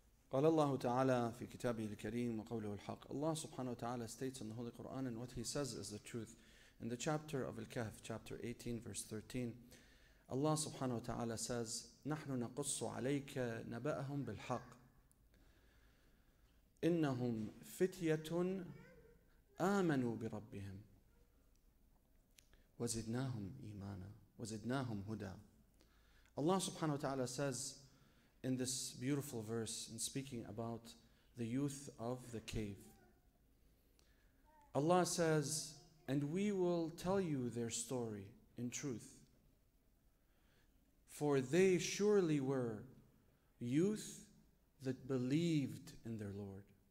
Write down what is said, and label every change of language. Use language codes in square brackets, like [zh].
[ar] قال الله تعالى في كتابه الكريم وقوله الحق. [en] Allah subhanahu wa ta'ala states in the Holy Quran, and what he says is the truth. In the chapter of Al-Kahf, chapter 18, verse 13, Allah subhanahu wa ta'ala says, [ar] نحن نقص عليك نبأهم بالحق إنهم فتية آمنوا بربهم وزدناهم إيمانا وزدناهم هدى. [en] Allah subhanahu wa ta'ala says in this beautiful verse, in speaking about the youth of the cave, Allah says, and we will tell you their story in truth. For they surely were youth that believed in their Lord.